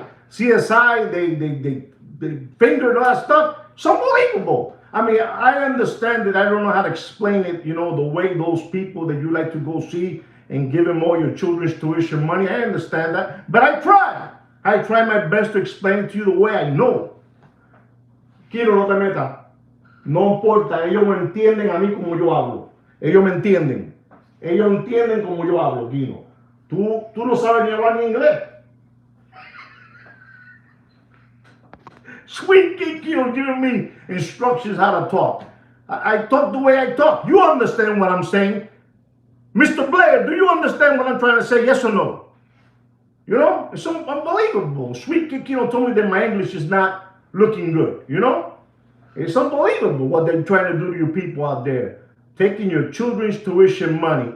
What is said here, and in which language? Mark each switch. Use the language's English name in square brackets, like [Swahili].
[English] CSI, they fingered all that stuff. It's unbelievable. I mean, I understand it. I don't know how to explain it, the way those people that you like to go see and give them all your children's tuition money. I understand that. But I try. I try my best to explain it to you the way I know. [Spanish] Quiero no te metas. No importa, ellos me entienden a mí como yo hablo. Ellos me entienden. Ellos entienden como yo hablo, Kino. Tú no sabes ni hablar ni inglés. [English] Sweet Kino giving me instructions how to talk. I talk the way I talk. You understand what I'm saying? Mr. Blair, do you understand what I'm trying to say? Yes or no? It's unbelievable. Sweet Kino told me that my English is not looking good, It's unbelievable what they're trying to do to you people out there, taking your children's tuition money.